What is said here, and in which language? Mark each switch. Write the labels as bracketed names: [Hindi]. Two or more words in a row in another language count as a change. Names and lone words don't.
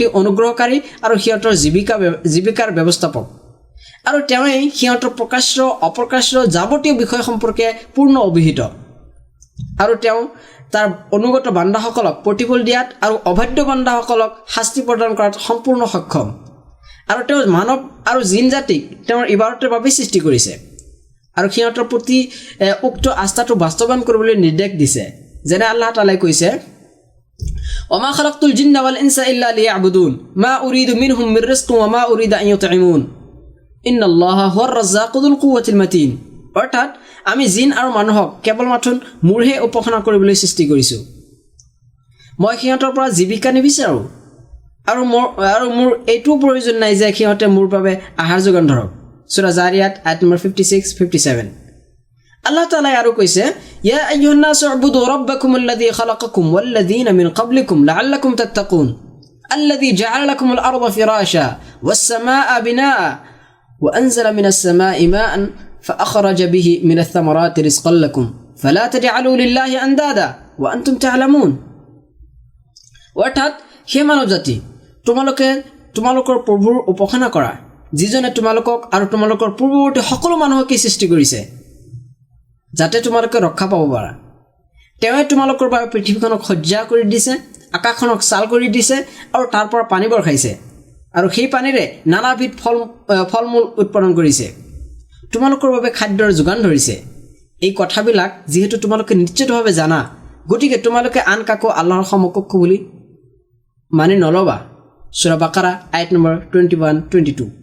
[Assamese] অনুগ্ৰহকাৰী আৰু সিহঁতৰ জীৱিকাৰ ব্যৱস্থাপক আৰু তেওঁই সিহঁতৰ প্ৰকাশ্য অপ্ৰকাশ্য যাৱতীয় বিষয় সম্পৰ্কে পূৰ্ণ অভিহিত আৰু তেওঁ তাৰ অনুগত বান্দাসকলক প্ৰতিফল দিয়াত আৰু অবাধ্য বান্দাসকলক শাস্তি প্ৰদান কৰাত সম্পূৰ্ণ সক্ষম আৰু তেওঁ মানৱ আৰু জিন জাতিক তেওঁৰ ইবাদতৰ বাবে সৃষ্টি কৰিছে আৰু সিহঁতৰ প্ৰতি উক্ত আস্থাটো বাস্তৱায়ন কৰিবলৈ নিৰ্দেশ দিছে যেনে আল্লাহ তাআলাই কৈছে [Arabic] وما خلقت الجن والإنس إلا ليعبدون ما أريد منهم من رزق وما أريد أن يطعمون إن الله هو الرزاق ذو القوة المتين [Assamese] অৰ্থাৎ আমি জিন আৰু মানুহক কেৱল মাথোন মোৰহে উপাসনা কৰিবলৈ সৃষ্টি কৰিছো মই সিহঁতৰ পৰা জীৱিকা নিবিচাৰো আৰু মোৰ এইটো প্ৰয়োজন নাই যে সিহঁতে মোৰ বাবে আহাৰ যোগান ধৰক সূৰা জাৰিয়াত আয়াত নম্বৰ 56-57 আল্লাহ তাআলা আৰু কৈছে [Arabic] يا أيها الناس اعبدوا ربكم الذي خلقكم والذين من قبلكم لعلكم تتقون الذي جعل لكم الأرض فراشا والسماء بناء وأنزل من السماء ماء فأخرج به من الثمرات رزقا لكم فلا تجعلوا لله أندادا وأنتم تعلمون [Assamese] অৰ্থাৎ হে মানৱ জাতি তোমালোকৰ প্ৰভুৰ উপাসনা কৰা যিজনে তোমালোকক আৰু তোমালোকৰ পূৰ্বৱৰ্তী সকলো মানুহকে সৃষ্টি কৰিছে যাতে তোমালোকে ৰক্ষা পাব পাৰা তেওঁই তোমালোকৰ বাবে পৃথিৱীখনক সজ্জা কৰি দিছে আকাশখনক চাল কৰি দিছে আৰু তাৰ পৰা পানী বৰখাইছে আৰু সেই পানীৰে নানাবিধ ফলমূল উৎপাদন কৰিছে তোমালোকৰ বাবে খাদ্যৰ যোগান ধৰিছে এই কথাবিলাক যেহেতু তোমালোকে নিশ্চিতভাৱে জানা গতিকে তোমালোকে আন কাকো আল্লাহৰ সমকক্ষ বুলি মানি নলবা সূৰা বাকাৰা আয়াত নম্বৰ 21-22